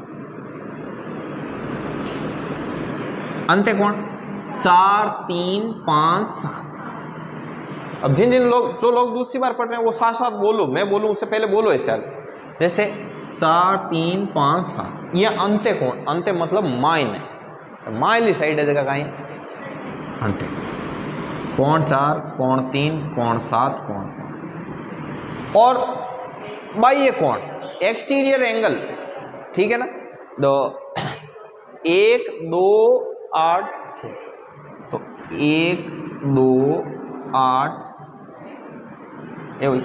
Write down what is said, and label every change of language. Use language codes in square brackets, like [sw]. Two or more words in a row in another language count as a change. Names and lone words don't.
[hi] अंत्य कोण 4, 3, 5, 7। अब जिन जो लोग दूसरी बार पढ़ रहे हैं वो साथ साथ बोलो, मैं बोलूं उससे पहले बोलो ऐसे आगे। जैसे 4, 3, 5, 7, ये अंत्य कोण। अंत्य मतलब माइन है, माइली साइड है जगह कहीं अंत्य। कोण 4, कोण 3, कोण 7, कोण 5। और बाह्य कोण [en] exterior angle, [hi] ठीक है ना। तो 1, 2, 8, 6, तो 1, 2, 8, 6 ये हुई।